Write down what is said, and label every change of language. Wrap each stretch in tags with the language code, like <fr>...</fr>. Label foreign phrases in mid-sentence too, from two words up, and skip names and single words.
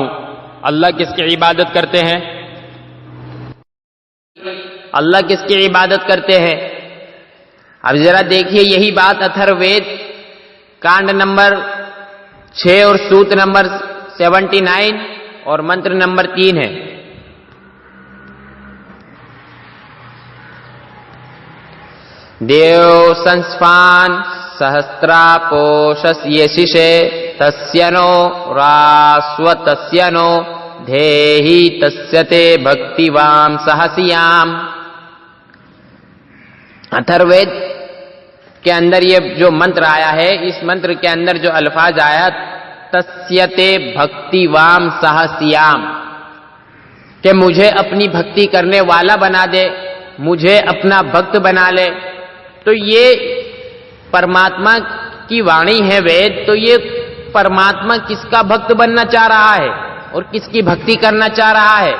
<ur>اللہ کس کی عبادت کرتے ہیں؟ اللہ کس کی عبادت کرتے ہیں؟ اب ذرا دیکھیے یہی بات اتھر وید کانڈ نمبر 6 اور سوت نمبر 79 اور منتر نمبر 3 ہے۔</ur> <sa>देव संस्फान सहस्र पोषस्य ईशिषे तस्य नो रास्व तस्य नो धेहि तस्य ते भक्ति वां स्याम.</sa> <ur>اتھروید کے اندر یہ جو منتر آیا ہے، اس منتر کے اندر جو الفاظ آیا</ur> <sa>तस्यते भक्ति वाम सहस्याम,</sa> <ur>کہ مجھے اپنی بھکتی کرنے والا بنا دے، مجھے اپنا بھکت بنا لے. تو یہ پرماتما کی وانی ہے وید، تو یہ پرماتما کس کا بھکت بننا چاہ رہا ہے اور کس کی بھکتی کرنا چاہ رہا ہے.</ur>